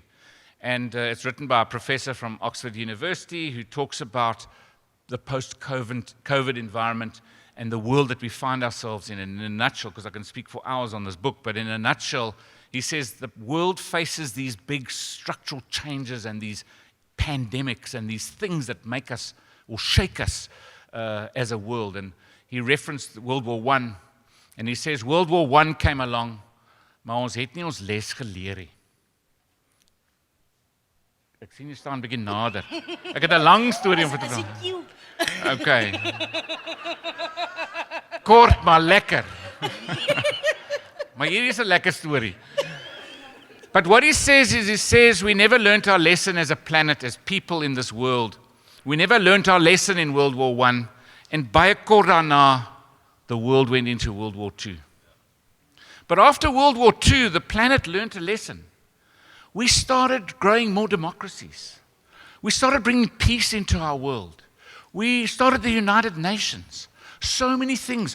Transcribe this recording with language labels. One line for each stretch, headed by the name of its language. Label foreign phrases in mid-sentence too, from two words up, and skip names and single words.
English: And it's written by a professor from Oxford University who talks about the post-COVID environment and the world that we find ourselves in a nutshell, because I can speak for hours on this book, but in a nutshell, he says the world faces these big structural changes and these pandemics and these things that make us or shake us as a world. And he referenced World War I, and he says World War I came along,
Afrikaans: maar ons het nie ons les geleer nie. Ek sien jy staan bietjie nader. Ek het 'n lang storie om vir te vertel. Okay. Kort maar lekker. Maar hierdie is 'n lekker storie.
English: But what he says we never learnt our lesson as a planet, as people in this world. We never learnt our lesson in World War I, and
Afrikaans: baie kort daarna,
English: the world went into World War II. But after World War II, the planet learnt a lesson. We started growing more democracies. We started bringing peace into our world. We started the United Nations. So many things.